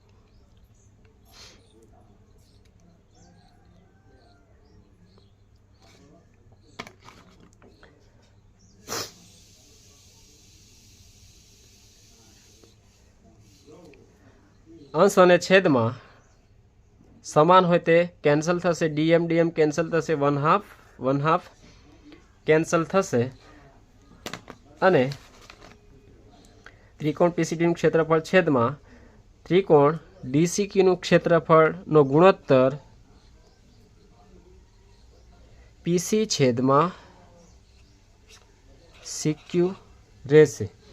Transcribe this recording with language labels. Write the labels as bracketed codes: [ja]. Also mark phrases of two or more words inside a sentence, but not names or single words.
[gu] અંશ અને છેદ માં સમાન હોય તે કેન્સલ થશે। ડીએમ ડીએમ કેન્સલ થશે। 1/2 કેન્સલ થશે અને ત્રિકોણ પીસીડી નું ક્ષેત્રફળ છેદ માં ત્રિકોણ ડીસીક્યુ નું ક્ષેત્રફળ નો ગુણોત્તર પીસી છેદ માં સીક્યુ રહેશે।